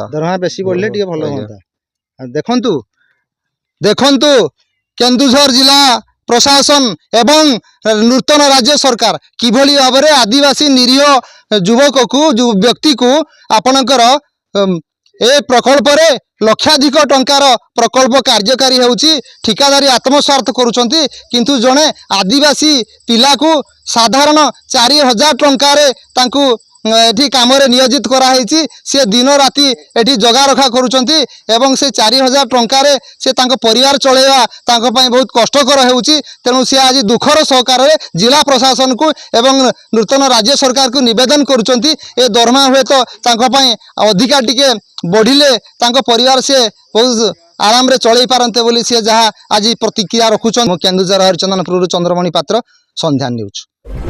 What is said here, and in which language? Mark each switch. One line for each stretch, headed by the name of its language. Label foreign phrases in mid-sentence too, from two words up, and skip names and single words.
Odia: ଦରମା ବେଶି ବଢ଼ିଲେ ଟିକେ ଭଲ ହୁଅନ୍ତା ଦେଖନ୍ତୁ ଦେଖନ୍ତୁ କେନ୍ଦୁଝର ଜିଲ୍ଲା ପ୍ରଶାସନ ଏବଂ ନୂତନ ରାଜ୍ୟ ସରକାର କିଭଳି ଭାବରେ ଆଦିବାସୀ ନିରୀହ ଯୁବକ କୁ ବ୍ୟକ୍ତି କୁ ଆପଣଙ୍କର ଏ ପ୍ରକଳ୍ପ ରେ ଲକ୍ଷାଧିକ ଟଙ୍କାର ପ୍ରକଳ୍ପ କାର୍ଯ୍ୟକାରୀ ହେଉଛି ଠିକାଦାରୀ ଆତ୍ମସ୍ୱାର୍ଥ କରୁଛନ୍ତି କିନ୍ତୁ ଜଣେ ଆଦିବାସୀ ପିଲା କୁ ସାଧାରଣ 4000 ଟଙ୍କାରେ ତାଙ୍କୁ ଏଠି କାମ ରେ ନିୟୋଜିତ କରା ହେଉଛି ସେ ଦିନ ରାତି ଏଠି ଜଗା ରଖା କରୁଛନ୍ତି ଏବଂ ସେ 4000 ଟଙ୍କାରେ ସେ ତାଙ୍କ ପରିବାର ଚଳେଇବା ତାଙ୍କ ପାଇଁ ବହୁତ କଷ୍ଟକର ହେଉଛି ତେଣୁ ସେ ଆଜି ଦୁଃଖର ସହକାରେ ଜିଲ୍ଲା ପ୍ରଶାସନ କୁ ଏବଂ ନୂତନ ରାଜ୍ୟ ସରକାର କୁ ନିବେଦନ କରୁଛନ୍ତି ଏ ଦରମା ହୁଏ ତ ତାଙ୍କ ପାଇଁ ଅଧିକା ଟିକେ ବଢ଼ିଲେ ତାଙ୍କ ପରିବାର ସେ ବହୁତ ଆରାମ ରେ ଚଳି ପାରନ୍ତେ ବୋଲି ସେ ଯାହା ଆଜି ପ୍ରତିକ୍ରିୟା ରଖୁଛନ୍ତି କେନ୍ଦୁଝର ହରିଚନ୍ଦନପୁର ଚନ୍ଦ୍ରମଣି ପାତ୍ର ସନ୍ଧ୍ୟା ନ୍ୟୁଜ।